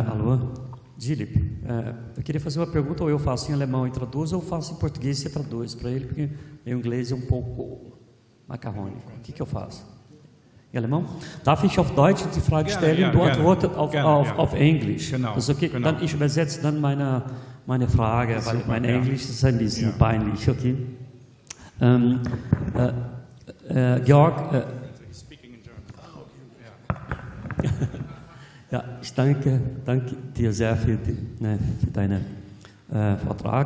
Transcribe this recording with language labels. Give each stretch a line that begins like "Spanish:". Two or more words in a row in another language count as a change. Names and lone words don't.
Portuguese: Alô? Dilip, eu queria fazer uma pergunta, ou eu faço em alemão e traduzo, ou eu faço em português e você traduz para ele, porque o inglês é um pouco macarrônico. O que eu faço? Em alemão?
German: Darf ich auf Deutsch die Frage stellen, ja, du antwortet auf Englisch? Genau, Das ist okay, genau. Dann ich übersetze dann meine Frage, weil mein Englisch ist ein bisschen peinlich, okay? Georg, ja, ich danke dir sehr für deinen Vortrag.